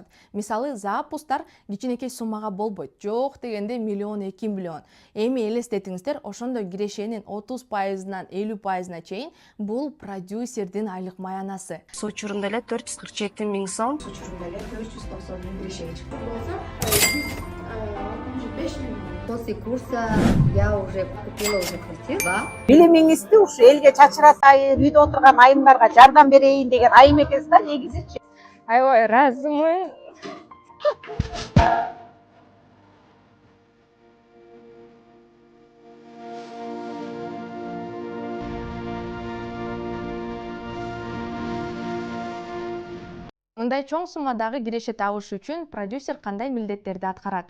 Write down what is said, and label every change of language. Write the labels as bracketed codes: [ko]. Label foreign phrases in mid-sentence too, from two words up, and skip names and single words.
[ky] Мисалы, запустар кичинекей суммага болбойт. Жок дегенде миллион, 2 миллион. Эми элестетиңиздер, ошондой кирешенин 30%дан 50%на чейин бул продюсердин айлык маянасы. Суу учурунда эле 447 000 сом. Суу учурунда эле 490 000 кирешеге чыкты. [ru] После курса я уже купила квартиру. [ky] Билимиңизди ушу элге чачыратайын, үйдө отурган айымдарга жардам берейин деген айым экенсиз да, негизичи. Аябай ыраазымын. Мындай чоң суммадагы киреше табыш үчүн продюсер кандай милдеттерди аткарат?